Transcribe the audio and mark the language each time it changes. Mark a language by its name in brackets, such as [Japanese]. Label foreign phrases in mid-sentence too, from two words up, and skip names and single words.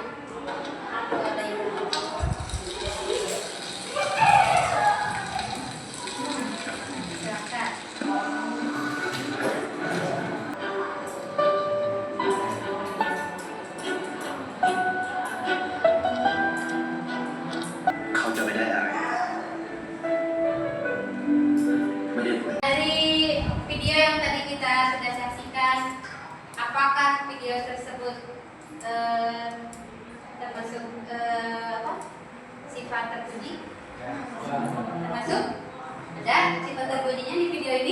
[Indonesian] Ada yang mau? Silakan. [Thai] Kau จะไม่ได้อะไรไม่ได้ผล [Indonesian] Dari video yang tadi kita sudah saksikan, apakah video tersebut termasuk apa? Sifat terpuji? Termasuk? Ada sifat terpujinya di video ini?